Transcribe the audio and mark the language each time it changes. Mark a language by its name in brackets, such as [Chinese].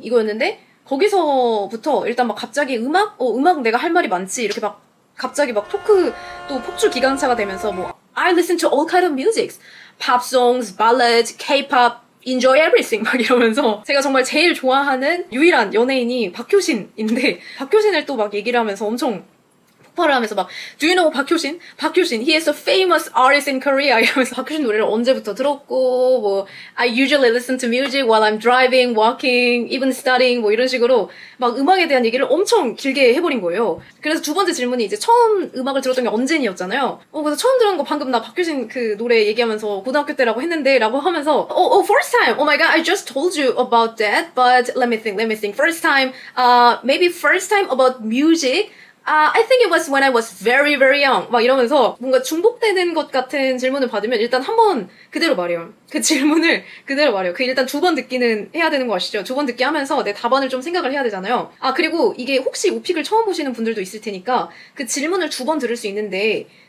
[Korean] 이거였는데 거기서부터 일단 갑자기 음악 내가 할 말이 많지 이렇게 갑자기 토크 또 폭주 기관차가 되면서 [English] I listen to all kind of music, pop songs, ballads, K-pop, enjoy everything [Korean] 이러면서 제가 정말 제일 좋아하는 유일한 연예인이 박효신인데 박효신을 또 얘기를 하면서 엄청 폭발을 하면서 [English] Do you know [Korean] 박효신? 박효신, [English] he is a famous artist in Korea [Korean] 이러면서 박효신 노래를 언제부터 들었고 [English] I usually listen to music while I'm driving, walking, even studying [Korean] 이런 식으로 음악에 대한 얘기를 엄청 길게 해버린 거예요. 그래서 두 번째 질문이 이제 처음 음악을 들었던 게 언제니였잖아요. 그래서 처음 들은 거 방금 나 박효신 노래 얘기하면서 고등학교 때라고 했는데 라고 하면서 [English] first time, oh my god, I just told you about that, but let me think. First time, maybe first time about music, I think it was when I was very, very young. [Korean] 이러면서 뭔가 중복되는 것 같은 질문을 받으면 일단 한번 그대로 말해요. 그 질문을 그대로 말해요. 일단 2번 듣기는 해야 되는 거 아시죠? 2번 듣기 하면서 내 답안을 좀 생각을 해야 되잖아요. 그리고 이게 혹시 오픽을 처음 보시는 분들도 있을 테니까 그 질문을 2번 들을 수 있는데